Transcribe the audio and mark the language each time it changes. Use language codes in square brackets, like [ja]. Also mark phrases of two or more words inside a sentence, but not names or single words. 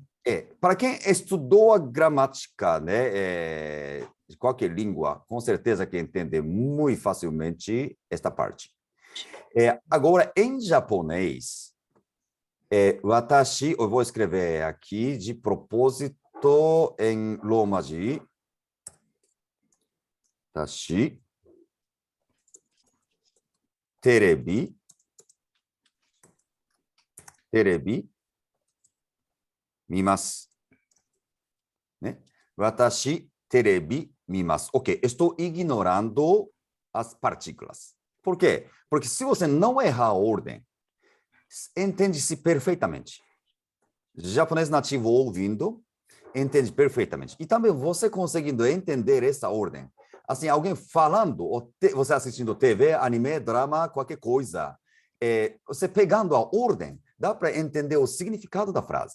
[pt] Para quem estudou a gramática, né, de qualquer língua, com certeza que entende muito facilmente esta parte. Agora, em japonês, watashi, eu vou escrever aqui de propósito em romaji. [ja] 私、テレビ、見ます. [pt] Né? [ja] 私、テレビ、見ます. [pt] Ok, estou ignorando as partículas. Por quê? Porque se você não errar a ordem, entende-se perfeitamente. Japonês nativo ouvindo, entende perfeitamente. E também você conseguindo entender essa ordem. Assim, alguém falando, você assistindo TV, anime, drama, qualquer coisa, você pegando a ordem, dá para entender o significado da frase.